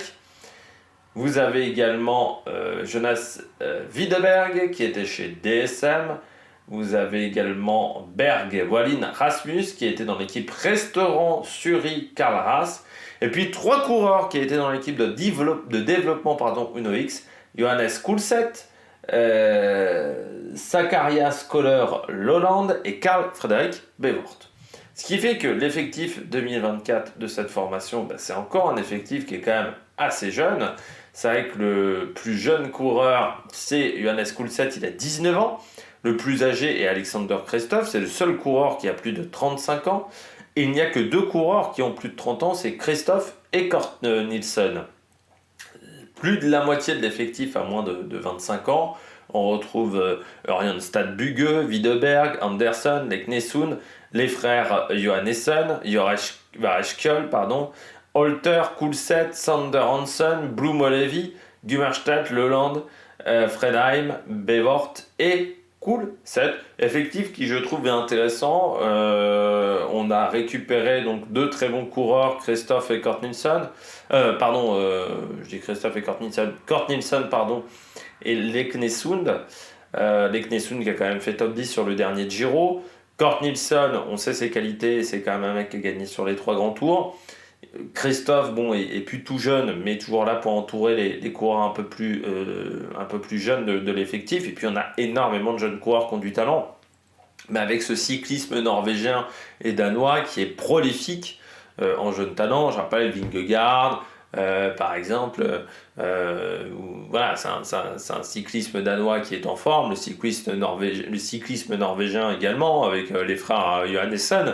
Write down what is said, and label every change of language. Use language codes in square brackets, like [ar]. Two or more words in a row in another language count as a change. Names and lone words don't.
[fr] Vous avez également Jonas Wideberg qui était chez DSM. Vous avez également Berg Wallin Rasmus qui était dans l'équipe Restaurant Suri Karl Ras. Et puis 3 coureurs qui étaient dans l'équipe de développement Uno X. Johannes Kulset, Zacharias Kohler Lolland et Carl Frederick Bevort. Ce qui fait que l'effectif 2024 de cette formation, c'est encore un effectif qui est quand même assez jeune. C'est vrai que le plus jeune coureur, c'est Johannes Koulset, il a 19 ans. Le plus âgé est Alexander Kristoff, c'est le seul coureur qui a plus de 35 ans. Et il n'y a que deux coureurs qui ont plus de 30 ans, c'est Kristoff et Kort Nielsen. Plus de la moitié de l'effectif a moins de 25 ans. On retrouve Ørjan Stad-Bugge, Widerberg, Anderson, Leknesund, les frères Johannessen, Joris Kjol, Holter, Koulset, Sander Hansen, Blum Olevi, Gummerstadt, Leland, Fredheim, Bevort et Koulset. Effectif qui je trouve est intéressant. On a récupéré donc deux très bons coureurs, Kristoff et Kort Nielsen. Je dis Kristoff et Kort Nielsen. Kort Nielsen, et Leknesund. Leknesund qui a quand même fait top 10 sur le dernier Giro. Kort Nielsen, on sait ses qualités, c'est quand même un mec qui a gagné sur les 3 grands tours. Kristoff, est plus tout jeune, mais toujours là pour entourer les coureurs un peu plus jeunes de l'effectif. Et puis on a énormément de jeunes coureurs qui ont du talent. Mais avec ce cyclisme norvégien et danois qui est prolifique en jeunes talents, je rappelle Vingegaard, par exemple, voilà, c'est un cyclisme danois qui est en forme, le cyclisme norvégien également, avec les frères Johannessen.